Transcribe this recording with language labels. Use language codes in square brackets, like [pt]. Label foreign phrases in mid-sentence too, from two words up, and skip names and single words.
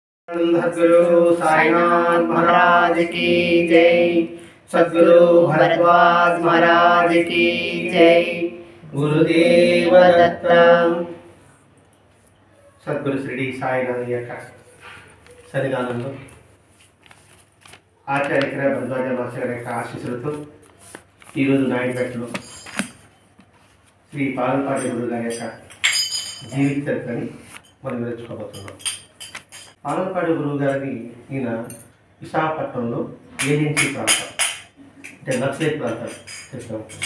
[hi] सद्गुरु साईनाथ महाराज की जय। सद्गुरु भरद्वाज महाराज की जय। [te] गुरुदेव दत्त। सद्गुरु श्री साईनाथ యొక్క సన్నిధానంలో ఆచార్య భరద్వాజ మాస్టర్ యొక్క ఆశీస్సులతో ఈరోజు నాయుడుపేటలో శ్రీ పాలపాటి గురువు గారి యొక్క జీవిత చరిత్రని మనం నేర్చుకోబోతున్నాం. పాలపాటి గురువు గారిని ఈయన విశాఖపట్నంలో ఏజెన్సీ ప్రాంతం అంటే నక్సలైట్ ప్రాంతం తెలిసి ఉంటుంది.